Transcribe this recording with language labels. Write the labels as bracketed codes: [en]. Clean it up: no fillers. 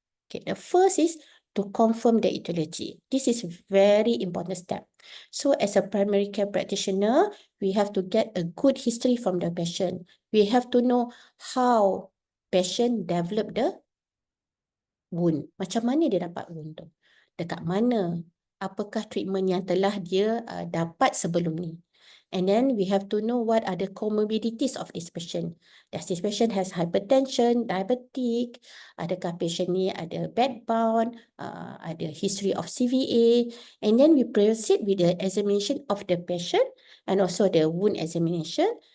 [en] Okay, the first is to confirm the etiology. This is very important step. So as a primary care practitioner, we have to get a good history from the patient. We have to know how patient develop the wound. [ms] Macam mana dia dapat wound tu? Dekat mana? Apakah treatment yang telah dia dapat sebelum ni. [en] And then we have to know what are the comorbidities of this patient. Does this patient has hypertension, diabetic? [ms] Adakah patient ni ada bedbound, ada [en] history of CVA? And then we proceed with the examination of the patient and also the wound examination.